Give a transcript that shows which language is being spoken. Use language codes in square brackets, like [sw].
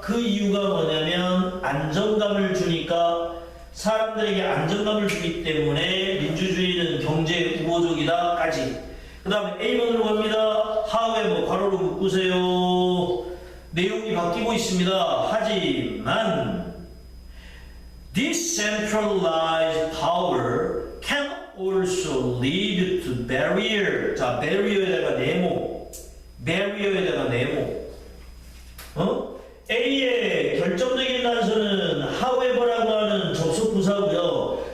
[ko] 그 이유가 뭐냐면 안정감을 주니까, 사람들에게 안정감을 주기 때문에 민주주의는 경제에 우호적이다까지. 그 다음에 A번으로 갑니다. however, 괄호로 묶으세요. 내용이 바뀌고 있습니다. 하지만 [en] decentralized power can also lead to barrier. [ko] 자, barrier에다가 네모. barrier에다가 네모. A의 결정적인 단서는 however라고 하는 접속 부사고요.